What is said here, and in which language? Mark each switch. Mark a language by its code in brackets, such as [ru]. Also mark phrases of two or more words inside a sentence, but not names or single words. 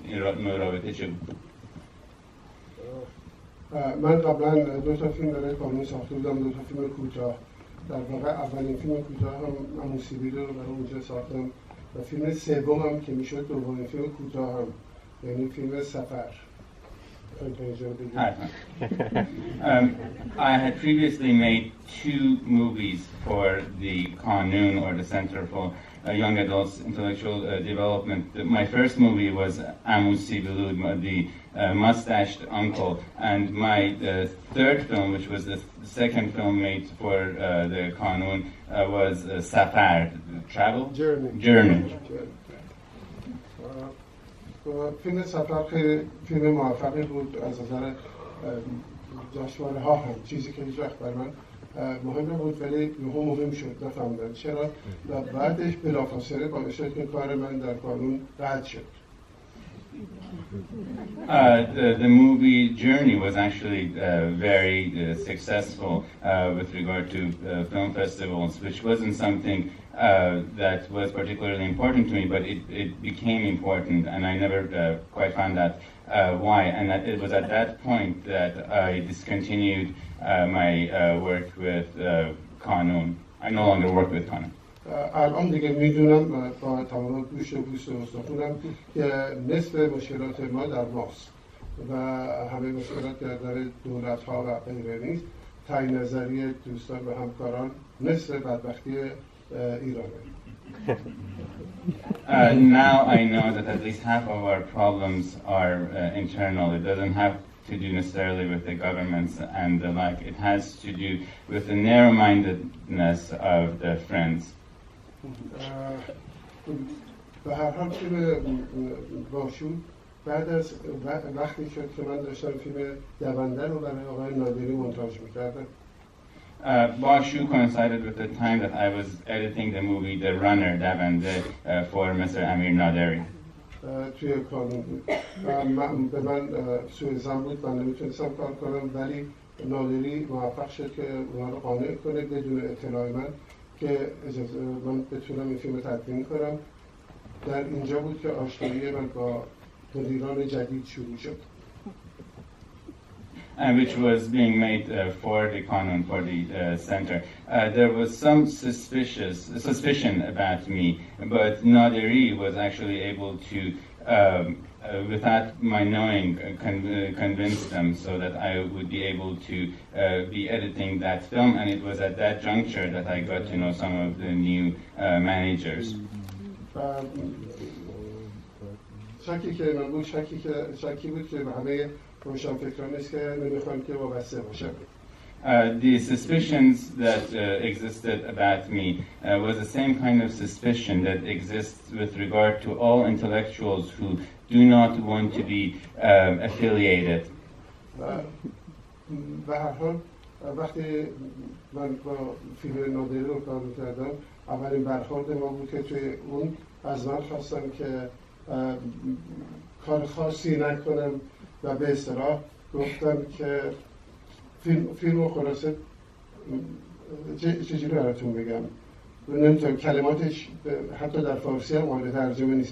[fa] این نوع رابطه چه بود؟ من قبلا 2 تا فیلم برای کانون ساخته بودم، 2 تا فیلم کوتاه. در واقع اولین فیلم کوتاه هم موسیقی رو برای اونجا ساختم و فیلم سومم که میشد دومین فیلم کوتاه هم، یعنی فیلم سفر. [en] I had previously made 2 movies for the Kanoon, or the Center for Young Adults Intellectual Development. My first movie was the mustached uncle, and my third film, which was the second film made for the Kanoon, was Safar, travel? Journey. [fa] فیلم سفر خیلی فیلم موفقی بود از نظر جشنواره ها هم، چیزی که هیچ وقت برای من مهم نبود ولی یهو مهم شد، نفهمیدم چرا، و بعدش بلافاصله باعث شد که کار من در کانون رد شد. [en] The movie Journey was actually very successful with regard to film festivals, which wasn't something that was particularly important to me, but it became important, and I never quite found out why. And that it was at that point that I discontinued my work with Kanoon. I no longer work with Kanoon. [fa] الان دیگه میدونم با تمام گوش و پوست و استخونم که نصف مشکلات ما در ماست و همه مشکلات در دولت ها و غیره نیست. تعیین نظری دوستان و همکاران نصف بدبختی ایرانه. [en] Now I know that at least half of our problems are internal. It doesn't have to do necessarily with the governments and the like. It has to do with the narrow-mindedness of the friends. [fa] به هر حال فیلم باشو بعد از وقتی شد که من داشتم فیلم دونده رو برای آقای نادری مونتاژ میکردم. [en] Bashoo coincided with the time that I was editing the movie The Runner, Davande, for Mr. Amir Naderi. [fa] توی کانون بود. به من سوء ظن بود، من نمیتونستم کار کنم، ولی نادری موفق شد که اونا رو قانع کنه بدون اطلاع من که من بتونم این فیلم تدوین کنم. در اینجا بود که آشنایی من با مدیران جدید شروع شد. [en] And which was being made for the Kanoon, for the center. There was some suspicion about me, but Naderi was actually able to, without my knowing, convince them so that I would be able to be editing that film. And it was at that juncture that I got to know some of the new managers. [fa] شکی بود که همه روشنفکران است که نمیخوان که وابسته باشم. [en] The suspicions that existed about me was the same kind of suspicion that exists with regard to all intellectuals who do not want to be affiliated. [fa] به هر حال وقتی من با فیلم نادری رو کار می‌کردم، اولین برخورد ما بود که توی اون از من خواستم که کار خاصی نکنم و به اصطلاح گفتم که فیلم رو خلاصه چجوری براتون بگم، نمیتونم کلماتش حتی در فارسی هم قابل ترجمه نیست.